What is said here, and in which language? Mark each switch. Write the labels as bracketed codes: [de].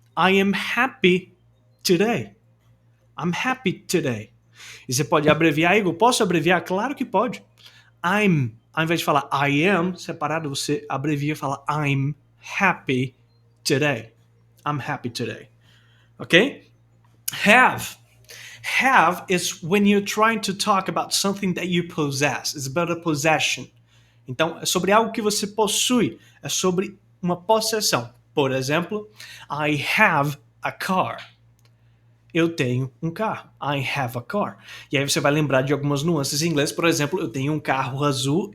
[en] I am happy today. I'm happy today. [pt] E você pode abreviar, Igor, posso abreviar? Claro que pode. I'm, ao invés de falar I am, separado, você abrevia e fala [en] I'm happy today. I'm happy today. Ok? Have. Have is when you're trying to talk about something that you possess. It's about a possession. [pt] Então, é sobre algo que você possui. É sobre uma possessão. Por exemplo, [en] I have a car. [pt] Eu tenho um carro. [en] I have a car. [pt] E aí você vai lembrar de algumas nuances em inglês. Por exemplo, eu tenho um carro azul.